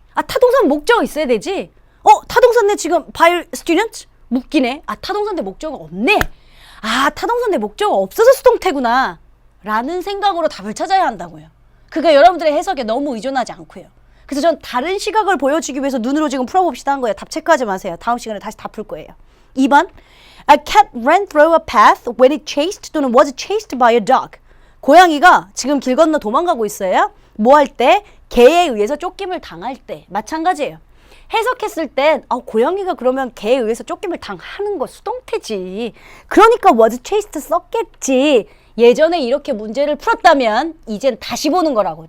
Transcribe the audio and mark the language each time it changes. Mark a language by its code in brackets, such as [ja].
[ko] 타동사는 목적어 있어야 되지. 타동사인데 지금 [en] by students? [ko] 묶이네. 타동사인데 목적어 없네. 타동사인데 목적어 없어서 수동태구나. 라는 생각으로 답을 찾아야 한다고요. 그러니까 여러분들의 해석에 너무 의존하지 않고요. 그래서 전 다른 시각을 보여주기 위해서 눈으로 지금 풀어봅시다 한 거예요. 답 체크하지 마세요. 다음 시간에 다시 다 풀 거예요. 2번. [en] A cat ran through a path when it chased [ko] 또는 [en] was chased by a dog. [ko] 고양이가 지금 길 건너 도망가고 있어요. 뭐 할 때? 개에 의해서 쫓김을 당할 때. 마찬가지예요. 해석했을 땐 고양이가 그러면 개에 의해서 쫓김을 당하는 거 수동태지. 그러니까 was chased 썼겠지. 예전에 이렇게 문제를 풀었다면 이젠 다시 보는 거라고.